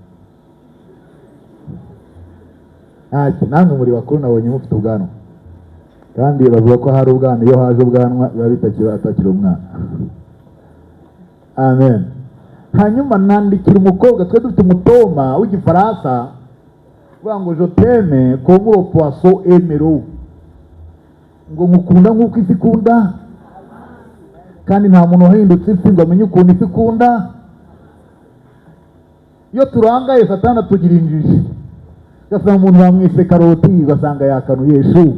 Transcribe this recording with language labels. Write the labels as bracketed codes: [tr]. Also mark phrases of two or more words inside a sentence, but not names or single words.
[rw] Namwe muri bakuru nabonye mufite ubwanwa, kandi bavuga ko hari ubwana, iyo haje ubwanwa biba bitakiri umwana. Amen. Hanyuma nandikira umukobwa, twe dufite umutoma w'igifaransa uvuga ngo [fr] je t'aime comme le poisson aime l'eau, [rw] ngo nkukunda nk'uko ifi ikunda, kandi nta muntu wahindutse ifi ngo amenye ukuntu ifi ikunda. Iyo turangaye Satani atugira injiji, ugasanga umuntu bamwise karoti, ugasanga yakanuye ishu.